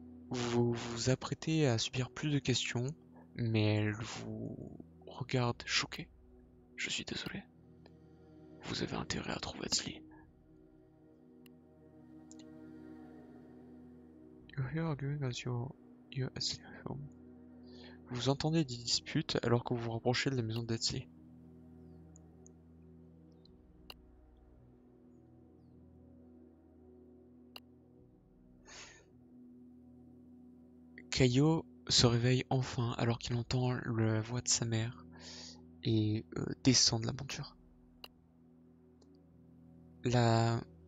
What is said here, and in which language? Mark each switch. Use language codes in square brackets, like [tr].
[fr] Vous vous apprêtez à subir plus de questions, mais elle vous regarde choqué. Je suis désolé. Vous avez intérêt à trouver Etzli. [en] You hear arguing as you're Etzli home. [fr] Vous entendez des disputes alors que vous vous rapprochez de la maison d'Etzli. Caillot se réveille enfin alors qu'il entend la voix de sa mère et descend de la monture. La